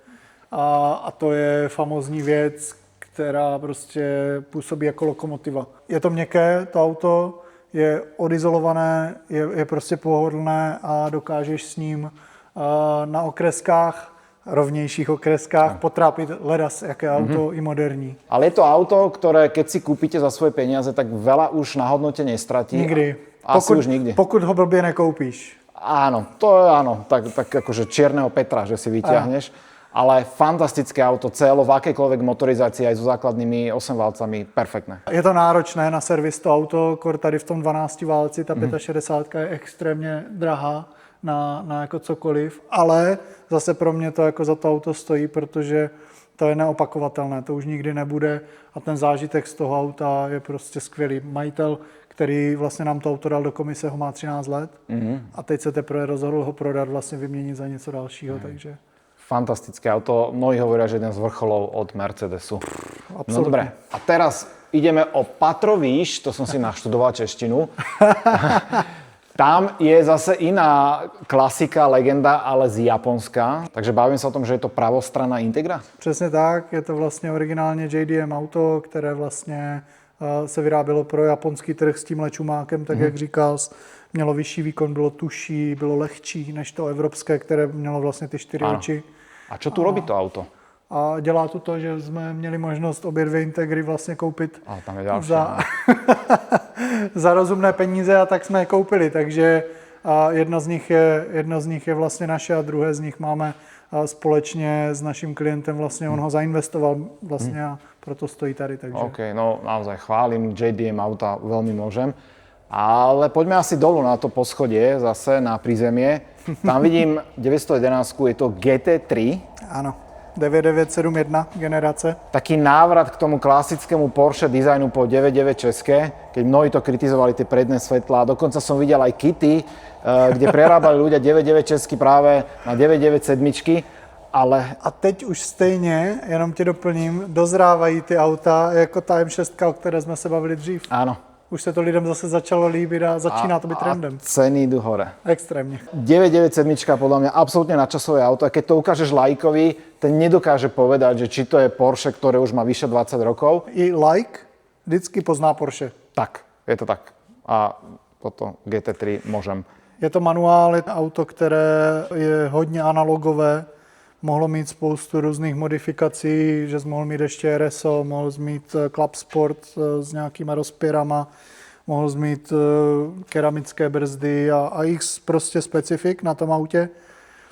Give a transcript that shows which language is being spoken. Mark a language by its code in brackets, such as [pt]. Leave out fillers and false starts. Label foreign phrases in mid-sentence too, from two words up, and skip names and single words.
[cs] A to je famózní věc, která prostě působí jako lokomotiva. Je to měkké, to auto, je odizolované, je prostě pohodlné a dokážeš s ním na okreskách, rovnějších okreskách potrápit ledas, jaké auto i moderní. [sk] Ale je to auto, ktoré keď si kúpite za svoje peniaze, tak veľa už na hodnote nestratí. Nikdy. Asi už nikdy. [cs] Pokud ho blbě nekoupíš. [sk] Áno, to je áno, tak akože čierneho Petra, že si vyťahneš. Ale fantastické auto, celo v akejkoľvek motorizácii, aj so základnými 8 válcami, perfektné. [cs] Je to náročné na servis to auto, kor tady v tom 12 válci, ta 65 je extrémně drahá na jako cokoliv, ale zase pro mě to jako za to auto stojí, protože to je neopakovatelné, to už nikdy nebude a ten zážitek z toho auta je prostě skvělý. Majitel, který vlastně nám to auto dal do komise, ho má 13 let a teď se teprve rozhodl ho prodat, vlastně vyměnit za něco dalšího, takže... [sk] Fantastické auto, mnohí hovoria, že jeden z vrcholov od Mercedesu. [cs] Absolutně. [sk] No dobre, a teraz ideme o patro výš, to som si naštudoval češtinu. Tam je zase iná klasika, legenda, ale z Japonska. [cs] Takže bavím se o tom, že je to pravostranná Integra? Přesně tak, je to vlastně originálně JDM auto, které vlastně se vyrábělo pro japonský trh s tímhle čumákem, tak jak říkal, mělo vyšší výkon, bylo tužší, bylo lehčí než to evropské, které mělo vlastně ty 4 oči. [sk] A čo tu robí to auto? [cs] A dělá to, že jsme měli možnost obě dvě Integry vlastně koupit tam je další, za rozumné peníze a tak jsme je koupili, takže jedna z nich je vlastně naše a druhé z nich máme společně s naším klientem, vlastně on ho zainvestoval vlastně a proto stojí tady. Takže. [sk] OK, no naozaj chválim, JDM auta veľmi môžem. Ale poďme asi dolu na to poschodie, zase na prízemie. Tam vidím 911, je to GT3. Áno, 9971 generace. Taký návrat k tomu klasickému Porsche dizajnu po 99 české, keď mnohí to kritizovali, tie predné svetlá. Dokonca som videl aj kity, kde prerábali ľudia 99 česky práve na 997, ale... [cs] A teď už stejně, jenom tě doplním, dozrávají ty auta jako ta M6, o které jsme se bavili dřív. [sk] Áno. [cs] Už se to lidem zase začalo líbit a začíná to být trendem. [sk] A ceny idú hore. [cs] Extrémně. [sk] 997 podľa mňa absolútne nadčasové auto. A keď to ukážeš lajkovi, ten nedokáže povedať, že či to je Porsche, ktoré už má vyše 20 rokov. [cs] I like vždycky pozná Porsche. [sk] Tak, je to tak. A toto GT3 môžem. [cs] Je to manuál, je to auto, které je hodně analogové. Mohlo mít spoustu různých modifikací, že jsi mohl mít ještě RSO, mohl jsi mít Club Sport s nějakýma rozpěrama, mohl jsi mít keramické brzdy a x prostě specifik na tom autě.